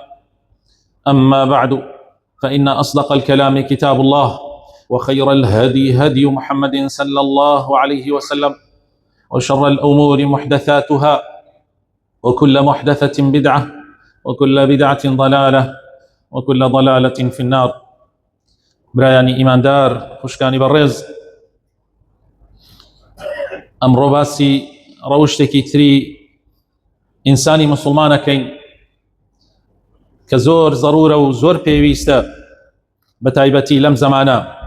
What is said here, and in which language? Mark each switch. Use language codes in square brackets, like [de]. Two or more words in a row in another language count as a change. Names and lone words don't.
[ar] أما بعد، فإن أصدق الكلام كتاب الله، وخير الهدي هدي محمد صلى الله عليه وسلم، وشر الأمور محدثاتها، وكل محدثة بدعة، وكل بدعة ضلالة، وكل ضلالة في النار. [ckb] برایانی ئیماندار، خوشکانی بەڕێز، ئەمڕۆ باسی ڕەوشتێکی تری ئینسانی مسلمانەکەین کە زۆر ضرورە و زۆر پێویستە بە تایبەتی لەم زەمانە.